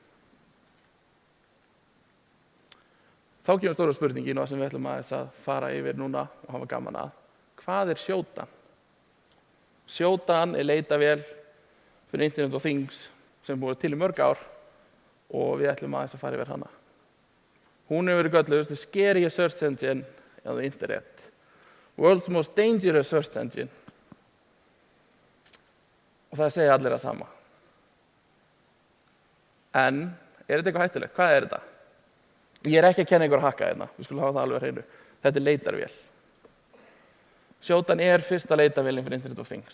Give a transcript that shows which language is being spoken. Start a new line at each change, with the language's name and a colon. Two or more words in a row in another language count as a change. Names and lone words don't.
Icelandic: Þá kemur stóra spurningin og sem við ætlum að fara yfir núna og hafa gaman að. Hvað er Shodan? Shodan er leitavél fyrir
English: Internet of Things
Icelandic: sem búið til í mörg ár og við ætlum að fara yfir hana. Hún hefur verið kölluð
English: the scariest search engine on the internet. World's most dangerous search engine.
Icelandic: Og það segja allir það sama. En er þetta eitthvað hættulegt? Hvað er þetta? Ég er ekki að kenna ykkur að hakka hérna, við skulum hafa það alveg á hreinu. Þetta er leitarvél. Shodan er fyrsta leitarvélin fyrir
English: Internet of Things.